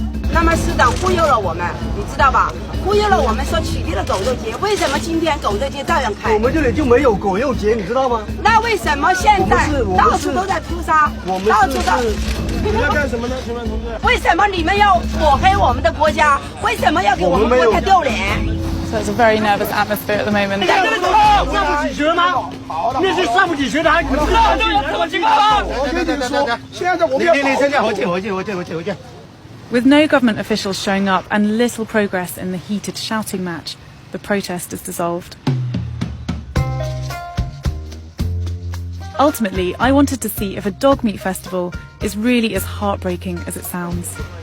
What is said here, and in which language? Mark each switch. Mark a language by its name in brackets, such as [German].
[Chinese] 那么市长忽悠了我们，你知道吧？忽悠了我们说取缔了狗肉节，为什么今天狗肉节照样开？我们这里就没有狗肉节，你知道吗？那为什么现在到处都在屠杀？到处都。你们要干什么呢，请问同志？为什么你们要抹黑我们的国家？为什么要给我们国家丢脸？ [English] So it's a very nervous atmosphere at the moment. [Chinese] 上不起学吗？那是上不起学的，还怎么情况？我跟你说，现在我们要回去。 [English] With no government officials showing up and little progress in the heated shouting match, the protest is dissolved. Ultimately, I wanted to see if a dog meat festival is really as heartbreaking as it sounds.